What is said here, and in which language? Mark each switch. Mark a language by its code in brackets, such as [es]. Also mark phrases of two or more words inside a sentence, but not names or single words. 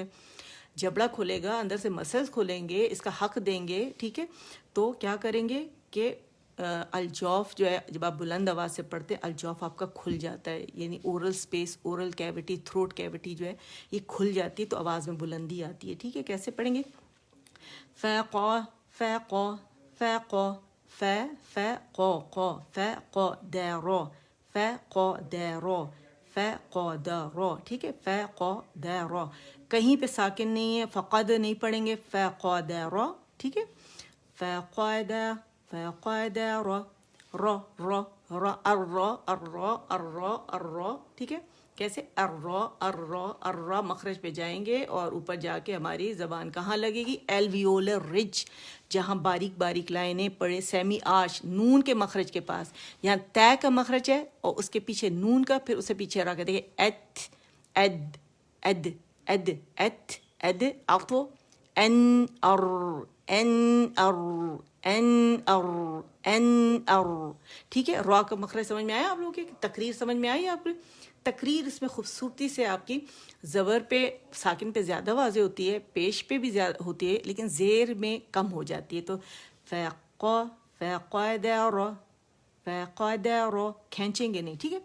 [ur] جبڑا کھلے گا، اندر سے مسلز کھلیں گے، اس کا حق دیں گے، ٹھیک ہے. تو کیا کریں گے کہ الجوف جو ہے جب آپ بلند آواز سے پڑھتے ہیں الجوف آپ کا کھل جاتا ہے، یعنی [en] oral space, oral cavity, throat cavity [ur] جو ہے یہ کھل جاتی ہے تو آواز میں بلندی آتی ہے، ٹھیک ہے. کیسے پڑھیں گے؟ [ar] فقو، فقو، فقو، ف فقو، قو، فقدر، فقدر، فقدر، [ur] ٹھیک ہے. فقدر، کہیں پہ ساکن نہیں ہے، فقد نہیں پڑھیں گے، فقدر، ٹھیک ہے. [ar] فقدر، فقدر، رو، رو، رو، ارو، ارو، ارو، ارو، [ur] ٹھیک ہے. کیسے؟ ارو، ارو، ارو، مخرج پہ جائیں گے اور اوپر جا کے ہماری زبان کہاں لگے گی؟ [en] alveolar ridge, [ur] جہاں باریک باریک لائنیں پڑے، [en] semi arch, [ur] نون کے مخرج کے پاس. یہاں تے کا مخرج ہے اور اس کے پیچھے نون کا، پھر اسے پیچھے رکھ دیں گے ایت، اید، اید، اید، ایت، اید، آٹو، این ار، این ار، این ار، این ار، ٹھیک ہے. را کا مخرج سمجھ میں آیا آپ لوگوں کی؟ تقریر سمجھ میں آئی آپ کو؟ تقریر اس میں خوبصورتی سے آپ کی زبر پہ، ساکن پہ زیادہ واضح ہوتی ہے، پیش پہ بھی زیادہ ہوتی ہے، لیکن زیر میں کم ہو جاتی ہے. تو [ar] فقو، فقدر، فقدر، [ur] کھینچیں گے نہیں، ٹھیک ہے.